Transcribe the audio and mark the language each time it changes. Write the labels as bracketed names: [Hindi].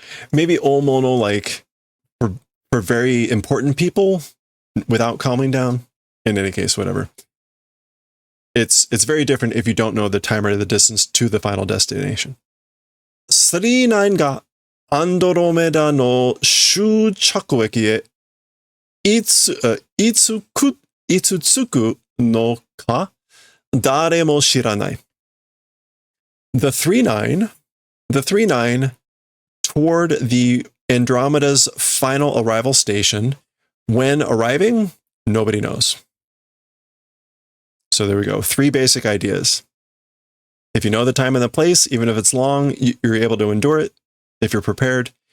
[English] Maybe omono like for very important people without calming down. In any case, whatever. It's very different if you don't know the time or the distance to the final destination. [Japanese] 39がアンドロメダの終着駅へいつ着くのか誰も知らない。 [English] The 39 toward the Andromeda's final arrival station. When arriving, nobody knows. So there we go. 3 basic ideas. If you know the time and the place, even if it's long, you're able to endure it if you're prepared.